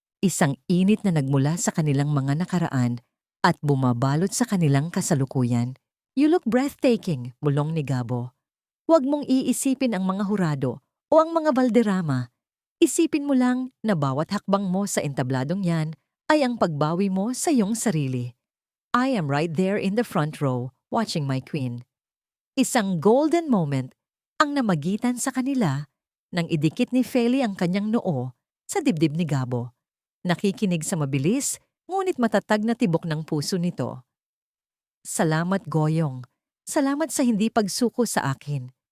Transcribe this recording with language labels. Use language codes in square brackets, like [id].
[tl] Isang init na nagmula sa kanilang mga nakaraan at bumabalot sa kanilang kasalukuyan. [en] "You look breathtaking," [tl] bulong ni Gabo. "Huwag mong iisipin ang mga hurado o ang mga balderrama. Isipin mo lang na bawat hakbang mo sa entabladong yan ay ang pagbawi mo sa iyong sarili. [en] I am right there in the front row, watching my queen." [tl] Isang [en] golden moment [tl] ang namagitan sa kanila nang idikit ni Feli ang kanyang noo sa dibdib ni Gabo. Nakikinig sa mabilis, ngunit matatag na tibok ng puso nito. "Salamat, Goyong. Salamat sa hindi pagsuko sa akin."